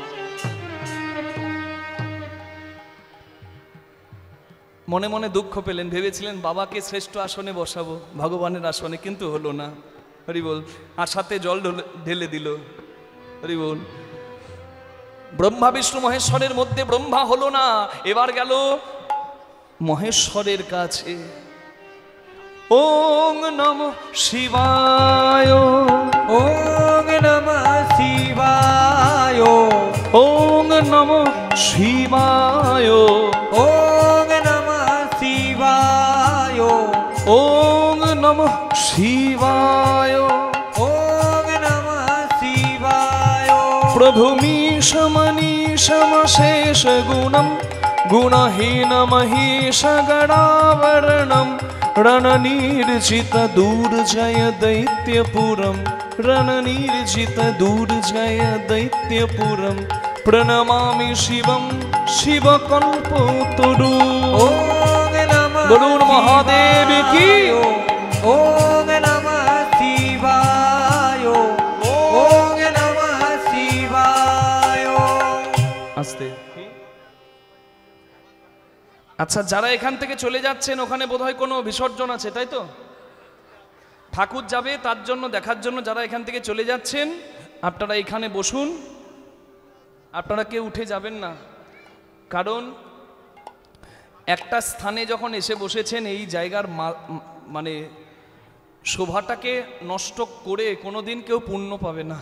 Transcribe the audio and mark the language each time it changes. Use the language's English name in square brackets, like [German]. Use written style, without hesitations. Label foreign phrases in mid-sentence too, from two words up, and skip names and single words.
[Bangla] মনে মনে দুঃখ পেলেন, ভেবেছিলেন বাবাকে শ্রেষ্ঠ আসনে বসাবো, ভগবানের আসনে, কিন্তু হলো না। হরি বল। আর সাথে জল ঢেলে দিল। হরি বল। ব্রহ্মা বিষ্ণু মহেশ্বরের মধ্যে ব্রহ্মা হলো না, এবার গেল মহেশ্বরের কাছে। [Sanskrit] ওং নমঃ শিবায়, ওং নমঃ শিবায়, ওং নমঃ শিবায়, ওং নমঃ শিবায়, ওং নমঃ শিবায়, ওং নমঃ শিবায়। প্রভুমীশমনীশমশেষ গুণম গুণহীনমহিষ গণাবরণম रणनिर्जित दूर्जय दैत्यपुरम, रणनिर्जित दूर्जय दैत्यपुरम, प्रणमामि शिवं शिवकल्पतरु। [Bangla] বলুন মহাদেব কি। [Sanskrit] ओम नमः शिवाय, ओम नमः शिवाय। [Bangla] आस्ते। আচ্ছা, যারা এখান থেকে চলে যাচ্ছেন ওখানে বোধহয় কোনো বিসর্জন আছে, তাই তো? ঠাকুর যাবে তার জন্য, দেখার জন্য যারা এখান থেকে চলে যাচ্ছেন, আপনারা এখানে বসুন। আপনারা কেউ উঠে যাবেন না, কারণ একটা স্থানে যখন এসে বসেছেন, এই জায়গার মানে শোভাটাকে নষ্ট করে কোনোদিন কেউ পুণ্য পাবে না।